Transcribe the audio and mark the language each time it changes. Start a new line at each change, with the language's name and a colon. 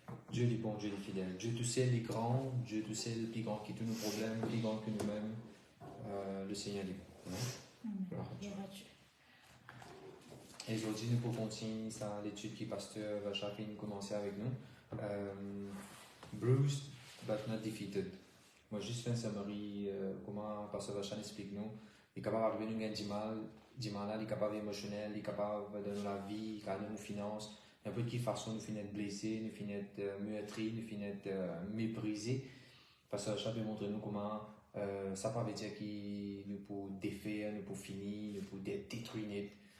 French: Dieu est bon, Dieu est fidèle. Dieu tout seul est grand, Dieu tout seul est plus grand que tous nos problèmes, plus grand que nous-mêmes. Le Seigneur est bon. Gloire à Dieu. Et aujourd'hui, nous pouvons continuer l'étude que Pasteur Bachab a commencé avec nous.
English: Bruised but not defeated.
French: Moi, juste faire un summary, comment Pasteur Bachab explique nous. Il est capable d'arriver nous du mal, il est capable émotionnel, il est capable de la vie, il est capable de nos finances. Il y a peu de qui façon nous finir blessés, nous finir meurtris, nous finir méprisés. Parce que Bachab montre nous comment ça ne veut pas dire qu'il nous peut défaire, nous peut finir, nous peut détruire.